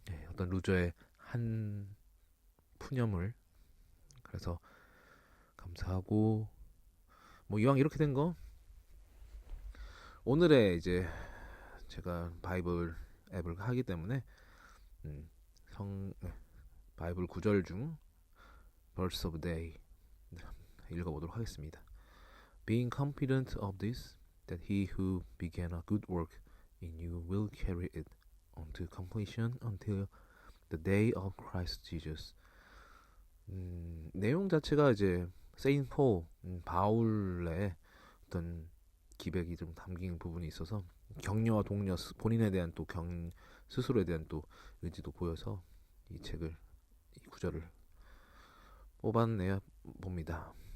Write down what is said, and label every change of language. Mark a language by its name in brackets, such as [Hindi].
[Korean] 어떤 루저의 한 푸념을, 그래서 감사하고, 뭐 이왕 이렇게 된 거 오늘의 이제 제가 바이블 앱을 하기 때문에 음, 바이블 구절 중 [English] Verse of the Day [Korean] 읽어보도록 하겠습니다. [English] Being confident of this, that he who began a good work in you will carry it on to completion until the day of Christ Jesus. [Korean] 내용 자체가 이제 세인 폴, 바울의 어떤 기백이 좀 담긴 부분이 있어서 격려와 독려, 본인에 대한 또 스스로에 대한 또 의지도 보여서 이 책을, 이 구절을 뽑아내야 봅니다.